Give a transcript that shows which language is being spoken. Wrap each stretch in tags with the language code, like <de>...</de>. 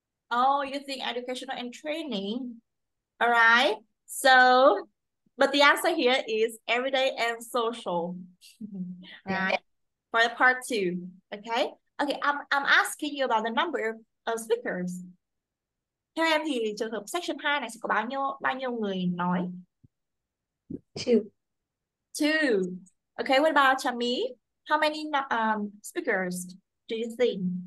<en>Oh, you think educational and training. All right. So, but the answer here is everyday and social. Yeah. Right. For the part two. Okay. Okay, I'm asking you about the number of speakers.</en> <vi>Theo em thì trường hợp section 2 này sẽ có bao nhiêu người nói?</vi> <en>Two. Two. Okay, what about Chami? How many speakers do you think?</en>